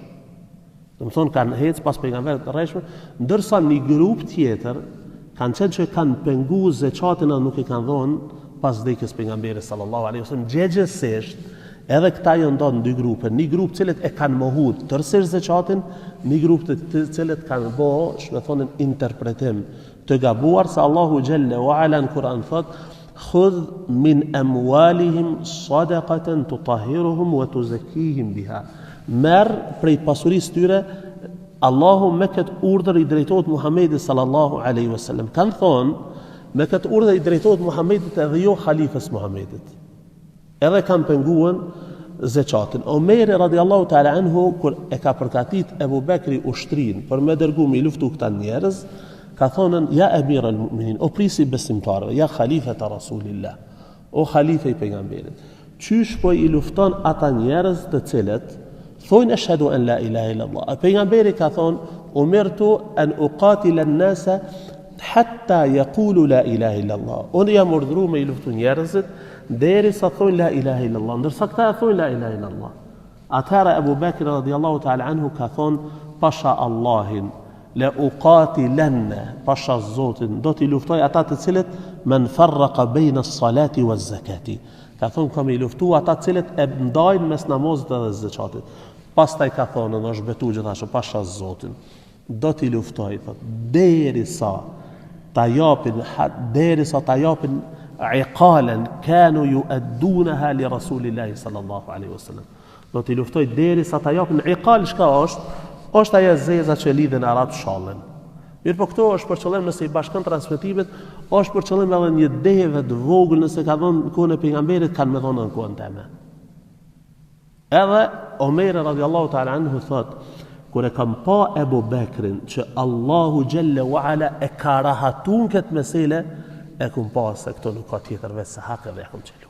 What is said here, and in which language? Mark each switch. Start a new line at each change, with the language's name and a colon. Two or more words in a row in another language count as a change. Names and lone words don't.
Albanian: Domethënë kanë hec pas pejgamberit të rrejshëm, ndërsa një grup tjetër kanë qenë që kanë penguar zakatin dhe nuk i kanë dhënë pas vdekjes pejgamberit
Arabic: صلى الله عليه وسلم.
Albanian: Gjegjësisht edhe këta janë ndonë në 2 grupe, një grup cilët e kanë mohuar tërësisht zakatin, një grup të cilët kanë bëu, me thonin interpretim të gabuar se
Arabic: الله جل وعلا
Albanian: në Kur'an thot:
Arabic: "خذ من أموالهم صدقة تطهرهم وتزكيهم بها."
Albanian: Merr prej pasurisë tyre, Allahu me këtë urdhër i drejtohet Muhamedit
Arabic: صلى الله عليه وسلم.
Albanian: Kan thonë me këtë urdhër i drejtohet Muhamedit edhe jo halifës Muhamedit. Edhe kanë penguën zakatin. Omeri
Arabic: رضي الله تعالى عنه
Albanian: kur e ka përgatit Abu Bekri ushtrin për me dërgu me luftu këta njerëz, ka thonën:
Arabic: "يا أمير المؤمنين,
Albanian: o prisi besimtarëve, ja halifet e Rasulillah, o halife i pejgamberit. Qysh po i lufton ata njerëz të cilët thonë
Arabic: أشهد أن لا إله إلا الله."
Albanian: Pejgamberi ka thonë:
Arabic: "أمرت أن أقاتل الناس حتى يقولوا لا إله إلا الله."
Albanian: Unë jam urdhëruar me i luftu njerëzit deri sa thonë
Arabic: لا إله إلا الله,
Albanian: ndërsa këta thonë
Arabic: لا إله إلا الله.
Albanian: Atëherë Abu Bekr
Arabic: رضي الله تعالى عنه
Albanian: ka thonë: "Pasha Allahin,
Arabic: لأقاتلن",
Albanian: pasha Zotin, do t'i luftoj ata të cilët
Arabic: من فرق بين الصلاة والزكاة.
Albanian: Ka thonë kam i luftu ata të cilët e ndajnë mes namazit dhe zakatit. Pastaj ka thonë, në është betu gjithashtu, pasha Zotin, do t'i luftoj, thot, derisa ta japin iqalen
Arabic: كانوا يؤدونها لرسول الله صلى الله عليه وسلم.
Albanian: Do t'i luftoj derisa ta japin iqal, çka është? Është ajo zeza që lidhen arat shallën. Mirë, po këto është për qëllim nëse i bashkon transmetimet, është për qëllim edhe një deve të vogël nëse ka dhënë në kohën e pejgamberit, kanë më dhënë në kohën time. Edhe Omer
Arabic: رضي الله تعالى عنه
Albanian: thot: "Kur e kam pa Abu Bekrin që
Arabic: الله جل وعلا
Albanian: e ka rahatun këtë mesele, e kum pa se këto nuk ka tjetër veç se hak edhe e kum qelu."